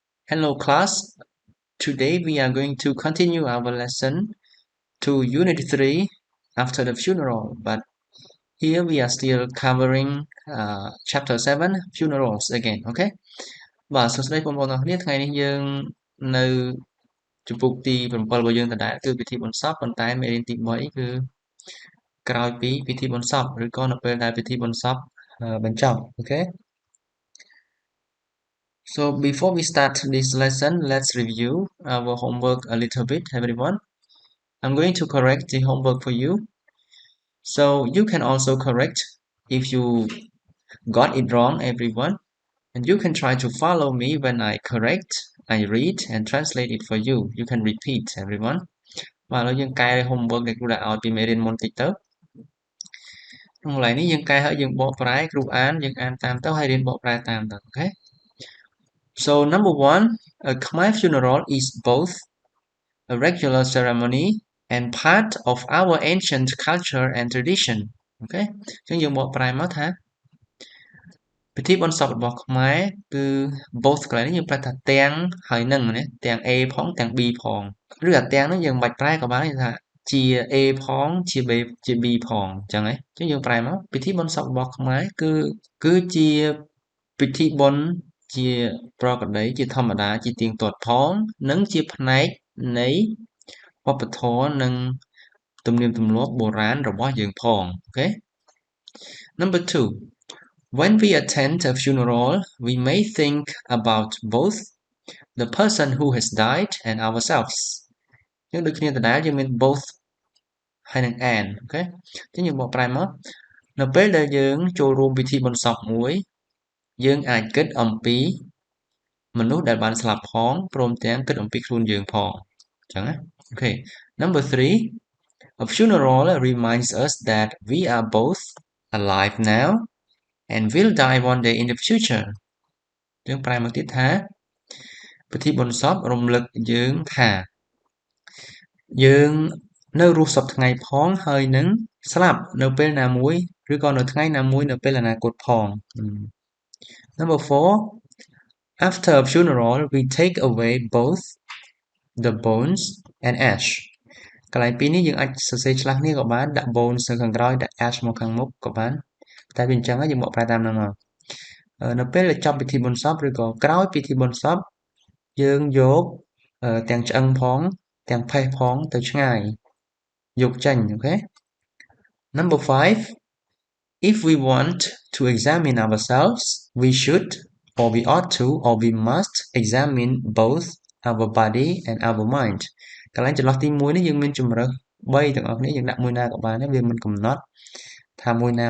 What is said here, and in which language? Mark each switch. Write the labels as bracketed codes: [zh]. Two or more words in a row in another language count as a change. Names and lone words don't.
[en] Hello class. Today we are going to continue our lesson to Unit 3 after the funeral, but here we are still covering Chapter 7 funerals again, okay? [km] បាទសួស្តីបងប្អូនទាំងគ្នាថ្ងៃនេះយើងនៅជំពូកទី7របស់យើងដដែលគឺពិធីបុណ្យសពប៉ុន្តែមេរៀនទី3គឺក្រោយពីពិធីបុណ្យសពឬក៏នៅពេលដែលពិធីបុណ្យសពបញ្ចប់ okay? [en] So before we start this lesson, let's review our homework a little bit, everyone. I'm going to correct the homework for you. So you can also correct if you got it wrong, everyone. And you can try to follow me when I correct, I read and translate it for you. You can repeat, everyone. [km] បាទឥឡូវយើងកែ homework ដែលគ្រូដាក់ឲ្យពីមេរៀនមុនតិចទៅក្នុងកន្លែងនេះយើងកែហើយយើងបកប្រែគ្រូអានយើងអានតាមទៅហើយរៀនបកប្រែតាមទៅ okay? [en] So number 1, a Khmer funeral is both a regular ceremony and part of our ancient culture and tradition. [km] Okay? អញ្ចឹងយើងបកប្រែមកថាពិធីបុណ្យសពរបស់ខ្មែរគឺ both កន្លែងនេះយើងប្រែថាទាំងហើយនឹងណាទាំង A ផងទាំង B ផងឬអាទាំងហ្នឹងយើងមិនបាច់ប្រែក៏បានទេថាជា A ផងជា B ផងអញ្ចឹងហ៎អញ្ចឹងយើងប្រែ មកពិធីបុណ្យសពរបស់ខ្មែរគឺជាពិធីបុណ្យជាប្រក្រតីជាធម្មតាជាទៀងទាត់ផងនិងជាផ្នែកនៃវប្បធម៌និងទំនៀមទម្លាប់បុរាណ របស់យើងផងអូខេ [en] Number 2, when we attend a funeral we may think about both the person who has died and ourselves [km] យើងដូចគ្នា ដដែលយើងមាន both ហើយនឹង and អូខេអញ្ចឹងយើងបកប្រែមកនៅពេលដែលយើងចូលរួមពិធីបុណ្យសពមួយយើងអាចគិតអំពីមនុស្សដែលបានស្លាប់ផងព្រមទាំងគិតអំពីខ្លួនយើងផងអញ្ចឹងណាអូខេ [en] Number 3, a funeral reminds us that we are both alive now and will die one day in the future [km] យើងប្រែមកទៀតថាពិធីបុណ្យសពរំលឹកយើងថា យើងនៅរស់សពថ្ងៃផងហើយនឹងស្លាប់នៅពេលណាមួយឬក៏នៅថ្ងៃណាមួយនៅពេលអនាគតផង [en] Number 4, after a funeral we take away both the bones and ash [km] កន្លែងពីរនេះយើងអាចសរសេរឆ្លាស់គ្នាក៏បានដាក់ bones នៅខាងក្រោយដាក់ ash មកខាងមុខក៏បានតែវាអញ្ចឹងយើងបកប្រែតាមហ្នឹងមកនៅពេលដែលចប់ពិធីបុណ្យសពឬក៏ក្រោយពិធីបុណ្យសពយើងយកទាំងឆ្អឹងផងទាំងផេះផងទៅឆ្ងាយយកចេញអូខេ Number 5, [en] if we want to examine ourselves we should or we ought to or we must examine both our body and our mind [km] កន្លែងចន្លោះទី1នេះយើងមានជំរើស3ទាំងអស់គ្នាយើងដាក់មួយណាក៏បានដែរវាមិនកំណត់ថាមួយណា